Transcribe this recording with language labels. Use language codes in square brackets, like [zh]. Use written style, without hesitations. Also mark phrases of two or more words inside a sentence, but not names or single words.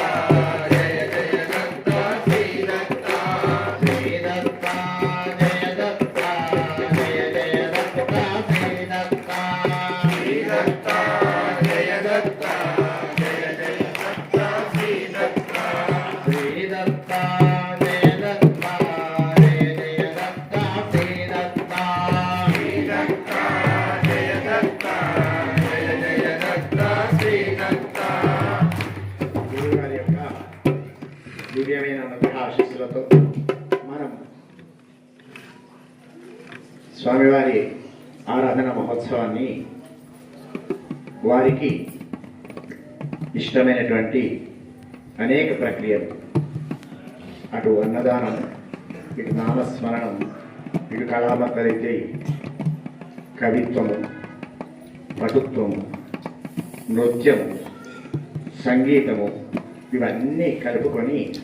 [sa] जय जय दत्ता श्री दत्ता श्री दत्ता जय दत्ता जय जय दत्ता श्री दत्ता श्री दत्ता जय दत्ता जय जय दत्ता श्री दत्ता श्री दत्ता जय दत्ता जय जय दत्ता श्री दत्ता श्री दत्ता जय दत्ता जय जय दत्ता श्री दत्ता। [te] గురుగారి యొక్క దివ్యమైన ఆశీస్సులతో మనం స్వామివారి ఆరాధన మహోత్సవాన్ని వారికి ఇష్టమైనటువంటి అనేక ప్రక్రియలు, అటు అన్నదానం, ఇటు నామస్మరణం, ఇటు కళామతరైతే కవిత్వము, పటుత్వము, నృత్యము, సంగీతము ఇవన్నీ కలుపుకొని